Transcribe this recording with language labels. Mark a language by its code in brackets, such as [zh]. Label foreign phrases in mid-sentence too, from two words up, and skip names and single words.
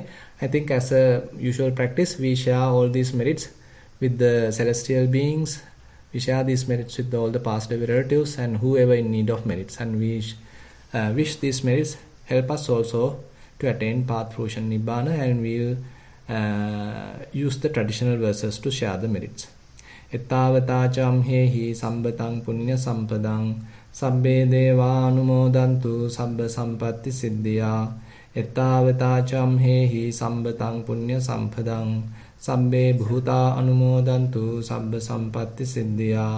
[en] I think as a usual practice, we share all these merits with the celestial beings. We share these merits with all the past relatives and whoever in need of merits, and we wish these merits help us also to attain path fruition nibbana, and we'll use the traditional verses to share the merits. [pi] Ettavata hehi sambatang punya sampadang sabbe deva anumodantu sabba sampatti siddhya. Ettavata hehi sambatang punya sampadang sabbe bhuta anumodantu sabba sampatti siddhya.